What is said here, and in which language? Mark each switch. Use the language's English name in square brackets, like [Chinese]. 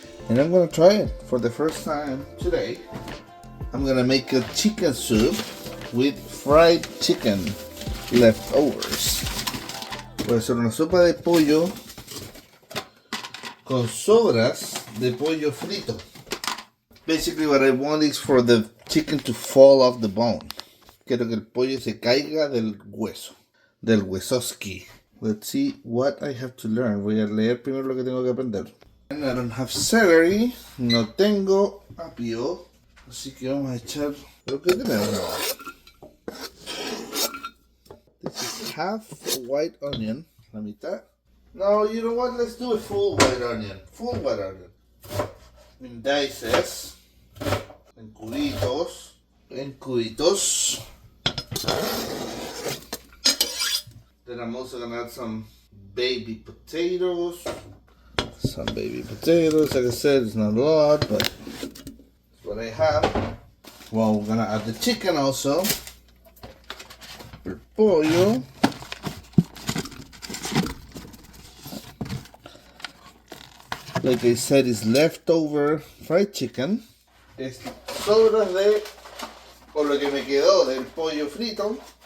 [English] And I'm gonna try it for the first time today. I'm gonna make a chicken soup with fried chicken leftovers. [Spanish] Voy a hacer una sopa de pollo con sobras de pollo frito. [English] Basically what I want is for the chicken to fall off the bone. [Spanish] Quiero que el pollo se caiga del hueso, del huesoski. [English] Let's see what I have to learn. [Spanish] Voy a leer primero lo que tengo que aprender. [English] And I don't have celery, [Spanish] no tengo apio, así que vamos a echar lo que tenemos. [English] This is half white onion, [Spanish] la mitad. [English] No, you know what? Let's do a full white onion. Full white onion. In dices, [Spanish] en cubitos, en cubitos. [English] Then I'm also gonna add some baby potatoes. Some baby potatoes, like I said, it's not a lot, but it's what I have. Well, we're gonna add the chicken also. [Spanish] El pollo. [English] Like I said, it's leftover fried chicken. [Spanish] Es sobras de, o lo que me quedó del pollo frito.